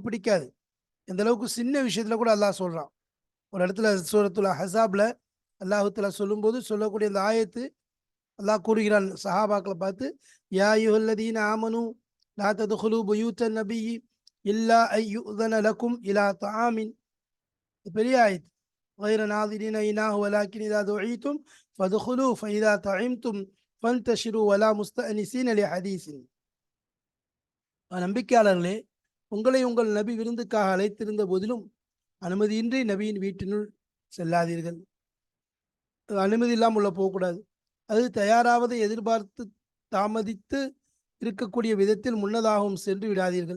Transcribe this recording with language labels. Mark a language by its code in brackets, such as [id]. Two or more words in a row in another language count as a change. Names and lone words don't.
[ta] எந்த அளவுக்கு சின்ன விஷயத்துல கூட அல்லாஹ் சொல்றான், ஒரு இடத்துல சூரத்துல் அஹ்ஸாப்ல அல்லாஹ் தஆலா சொல்லும்போது சொல்லக்கூடிய அந்த ஆயத்து அல்லாஹ் கூறுகிறான் சஹாபாக்களை பார்த்து, [ar] يا أيها الذين آمنوا لا تدخلوا بيوت النبي إلا أن يؤذن لكم إلى طعام. [ta] பெரிய ஆயத்து. [ar] غير ناظرين إناه ولكن إذا دعيتم فادخلوا فإذا طعمتم فانتشروا ولا مستأنسين لحديث. [ta] நம்பிக்கையாளர்களே, உங்களை உங்கள் நபி விருந்துக்காக அழைத்திருந்த போதிலும் அனுமதியின்றி நபியின் வீட்டினுள் செல்லாதீர்கள். அனுமதி இல்லாமல் உள்ள போகக்கூடாது. அது தயாராவதை எதிர்பார்த்து தாமதித்து இருக்கக்கூடிய விதத்தில் முன்னதாகவும் சென்று விடாதீர்கள்.